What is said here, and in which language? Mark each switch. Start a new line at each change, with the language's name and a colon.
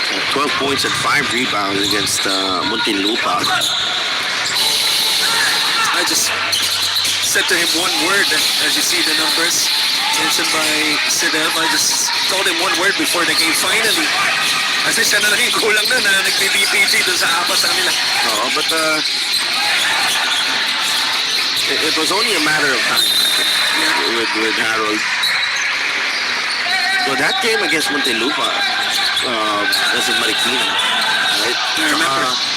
English: 12 points and 5 rebounds against Muntinlupa. I just said to him one word as you see the numbers mentioned by Sidel. I just told him one word before the game. Finally.
Filipino: Kasi siya na lang yung kulang na nag-BPG doon sa apat na nila.
English: No, but it was only a matter of time with Harold. So that game against Muntinlupa, that's in Marikina, right? I remember.